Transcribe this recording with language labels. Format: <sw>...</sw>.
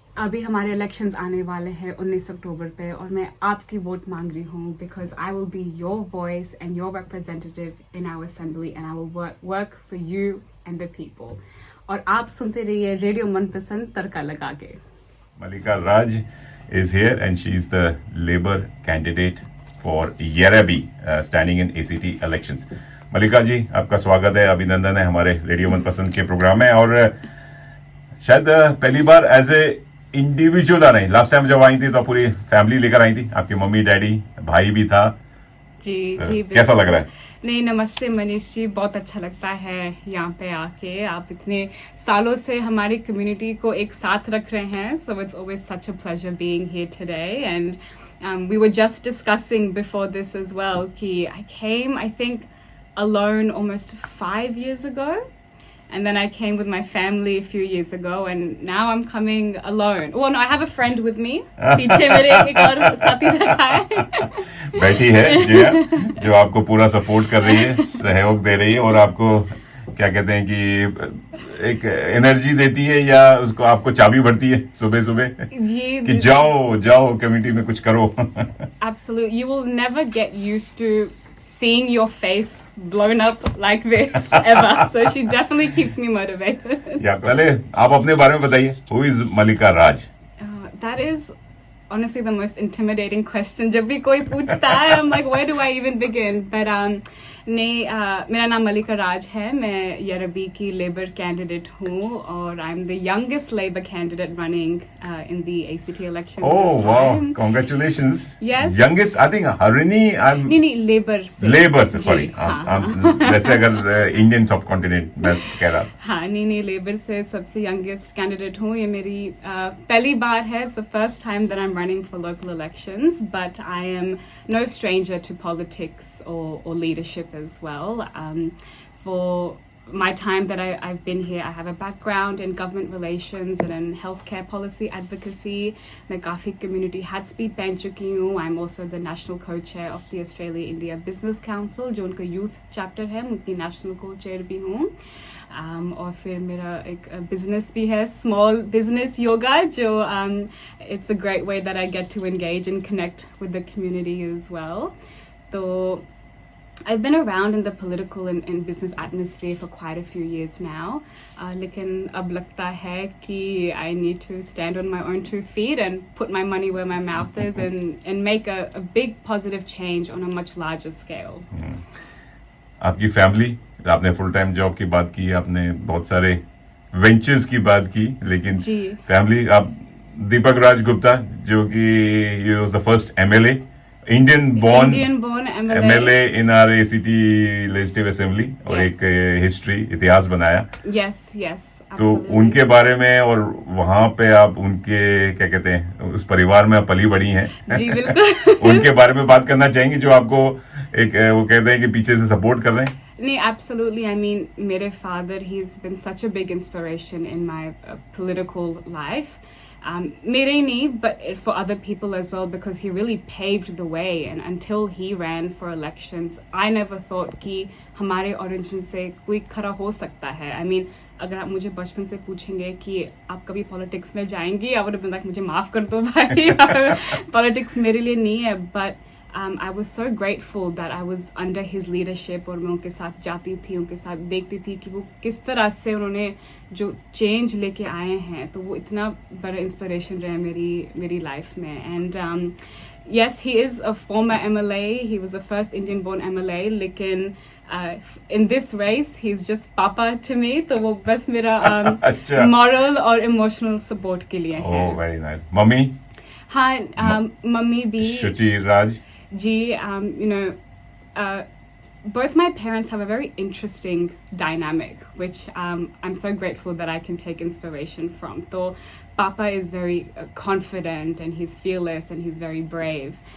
<hi>अभी हमारे इलेक्शंस आने वाले हैं 19 अक्टूबर पे और मैं आपकी वोट मांग रही हूं</hi> <en>Because I will be your voice and your representative in our assembly and I will work for you and the people.</en> <hi>और आप सुनते रहिए रेडियो मनपसंद तड़का लगा के।</hi> <en>Malika Raj is here and she is the Labour candidate for Yerrabi standing in ACT elections.</en> <hi>मलिका जी, आपका स्वागत है, अभिनंदन है हमारे रेडियो मनपसंद के प्रोग्राम में। और शायद पहली बार</hi> <en>as a individual</en> <hi>आ रही हैं। लास्ट टाइम जब आई थी तो पूरी फैमिली लेकर आई थी, आपकी मम्मी डैडी भाई भी था। जी जी, कैसा लग रहा है? नहीं, नमस्ते मनीष जी, बहुत अच्छा लगता है यहाँ पे आके। आप इतने सालों से हमारी कम्युनिटी को एक साथ रख रहे हैं,</hi> <en>So it's always such a pleasure being here today. And we were just discussing before this as well कि I came, I think, alone almost 5 years ago, and then I came with my family a few years ago, and now I'm coming alone. Well, no, I have a friend with me.</en> <hi>पीछे मेरे एक और साथी बैठा है। बैठी है जिया, जो आपको पूरा सपोर्ट कर रही है, सहयोग दे रही है और आपको क्या कहते हैं कि एक एनर्जी देती है या उसको आपको चाबी भरती है सुबह सुबह जी, कि जाओ जाओ कम्युनिटी में कुछ करो।</hi> <en>Absolutely. You will never get used to seeing your face blown up like this ever. So she definitely keeps me motivated.</en> <hi>या पहले आप अपने बारे में बताइए,</hi> <en>who is</en> <hi>Malika Raj?</hi> <en>That is honestly the most intimidating question.</en> <hi>जब भी कोई पूछता है,</hi> <en>I'm like, where do I even begin?</en> <hi>But मेरा नाम मलिका राज है। मैं यरबी की लेबर कैंडिडेट हूँ और</hi> <en>I am the youngest Labour candidate running in the ACT elections Oh this wow, time. congratulations. Yes. Youngest, I think Harini,</en> <hi>नहीं, लेबर से। Labour से, जी, सॉरी। हाँ, वैसे अगर इंडियन सब कॉन्टिनेंट मैं कह रहा। हाँ, नहीं, लेबर से सबसे यंगेस्ट कैंडिडेट हूँ। ये मेरी पहली बार है।</hi> <en>It's the first time that I am running for local elections, but I am no stranger to politics or leadership as well. For my time that I've been here, I have a background in government relations and in healthcare policy advocacy.</en> <hi>मैं काफ़ी</hi> <en>community hat speed</en> <hi>पहन चुकी हूँ।</hi> <en>I'm also the national co-chair of the Australia India Business Council,</en> <hi>जो उनका youth chapter है। मैं उनकी national co-chair भी हूँ। और फिर मेरा एक</hi> <en>business भी है, small business yoga, जो it's a great way that I get to engage and connect with the community as well. तो I've been around in the political and business atmosphere for quite a few years now.</en> <hi>लेकिन अब लगता है कि</hi> <en>I need to stand on my own 2 feet and put my money where my mouth is and make a big positive change on a much larger scale.</en> <hi>आपकी family, आपने full time job की बात की, आपने बहुत सारे ventures की बात की, लेकिन फैमिली, आप दीपक राज गुप्ता, जो कि</hi> <en>he was the first MLA, Indian born MLA in our ACT Legislative Assembly,</en> <hi>और एक हिस्ट्री, इतिहास बनाया।</hi> <en>Yes,</en> <hi>तो</hi> <en>absolutely.</en> <hi>उनके बारे में, और वहाँ पे आप उनके क्या कहते हैं, उस परिवार में आप पली बड़ी हैं। जी, बिल्कुल। उनके बारे में बात करना चाहेंगे, जो आपको एक वो कहते हैं कि पीछे से सपोर्ट कर रहे हैं।</hi> <en>Nee, absolutely. I mean, मेरे father, he's been such a big inspiration in my political life.</en> <hi>मेरे ही नहीं,</hi> <en>but for other people as well, because he really paved the way. And until he ran for elections, I never thought</en> <hi>कि हमारे origin से कोई खड़ा हो सकता है। I mean, अगर आप मुझे बचपन से पूछेंगे कि आप कभी पॉलिटिक्स में जाएंगी,</hi> <en>I would have been like,</en> <hi>मुझे माफ़ कर दो भाई, पॉलिटिक्स मेरे लिए नहीं है।</hi> <en>But I was so grateful that I was under his leadership,</en> <hi>और मैं उनके साथ जाती थी, उनके साथ देखती थी कि वो किस तरह से उन्होंने जो चेंज लेके आए हैं। तो वो इतना बड़ा इंस्पिरेशन रहा मेरी लाइफ में।</hi> <en>And yes, he is a former MLA. He was the first Indian born MLA, लेकिन in this race he's just papa to me.</en> <hi>तो वो बस मेरा moral और emotional support के लिए है।</hi> <en>Oh, very nice. Mummy?</en> <hi>हाँ, मम्मी भी। शुचि Raj</hi> <en>Ji, you know, both my parents have a very interesting dynamic, which I'm so grateful that I can take inspiration from. So Papa is very confident and he's fearless and he's very brave.</en>